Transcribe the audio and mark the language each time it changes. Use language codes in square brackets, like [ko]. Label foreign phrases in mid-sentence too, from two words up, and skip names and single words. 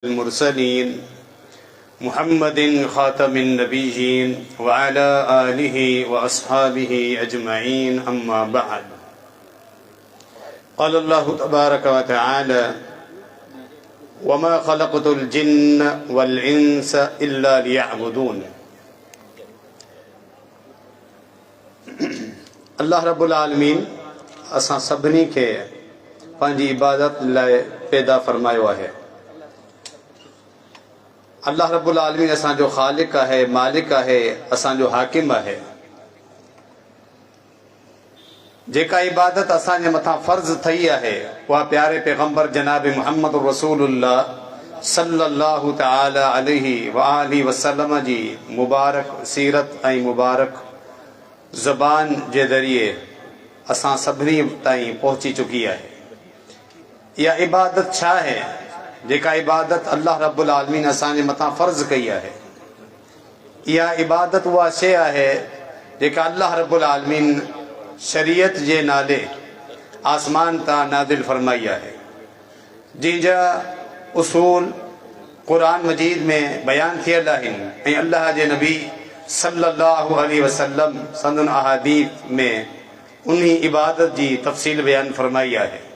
[ar] مرسلين محمد خاتم النبيين وعلى آله وأصحابه أجمعين أما بعد. قال الله تبارك وتعالى وما خلقت الجن والإنس إلا ليعبدون. الله رب العالمين [sd] असां सभिनी खे पंहिंजी इबादत लाइ पैदा फरमायो आहे। [ar] الله رب العالمين [sd] असांजो ख़ालिक आहे, मालिक आहे, असांजो हाकिम आहे। जेका इबादत असांजे मथां फ़र्ज़ थी आहे उहा प्यारे पैगंबर जनाब मुहम्मद रसूलुल्लाह [ar] صلى الله تعالى عليه وآله وسلم [sd] जी मुबारक सीरत ऐं मुबारक ज़बान जे ज़रिए असां सभिनी ताईं पहुची चुकी आहे। इहा इबादत छा आहे? जेका इबादत [ar] الله رب العالمين [sd] असांजे मथां फ़र्ज़ कई आहे। इहा इबादत उहा शइ आहे जेका [ar] الله رب العالمين [sd] शरीयत जे नाले आसमान तां नाज़िल फरमाई आहे, जंहिंजा उसूल क़ुरान मजीद में बयान थियल आहिनि ऐं अल्लाह जे नबी [ar] صلى الله عليه وسلم [sd] संदन अहादीस में उन्ही इबादत जी तफ़सील बयान फरमाई आहे।